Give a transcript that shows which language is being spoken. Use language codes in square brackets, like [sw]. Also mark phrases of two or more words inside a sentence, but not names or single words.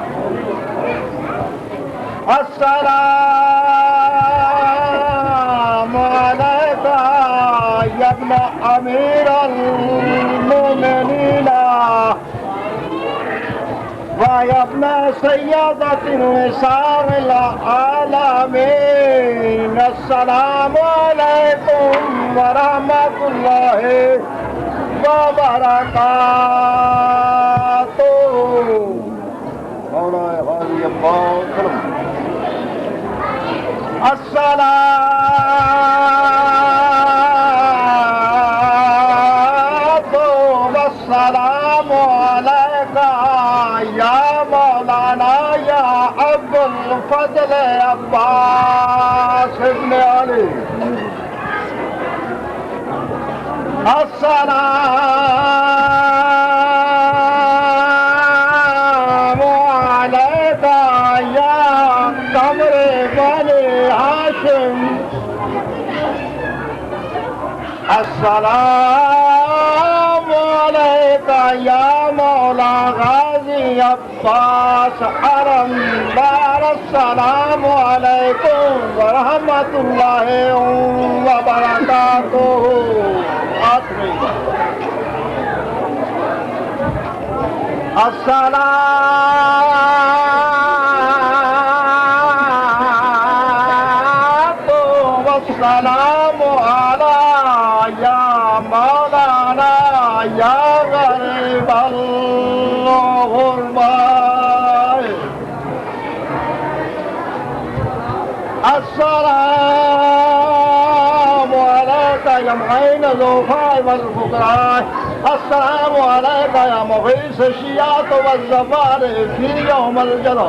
[ar] السلام عليك يا ابن أمير المؤمنين وابن سيدة نساء العالمين. السلام عليكم ورحمة الله وبركاته. [ur] مولائے غازی عباس سلام. [ar] الصلاة والسلام عليك يا مولانا يا أبا الفضل عباس ابن علي. السلام عليك يا قمر بني هاشم. السلام عليك يا مولا غازي عباس حرم دار. السلام عليكم ورحمة الله وبركاته. الصلاة والسلام على يا مولانا يا غريب الغرباء. السلام عليك يا معين الضعفاء والفقراء. السلام عليك يا مغيث الشيعة والزوار في يوم الجزاء.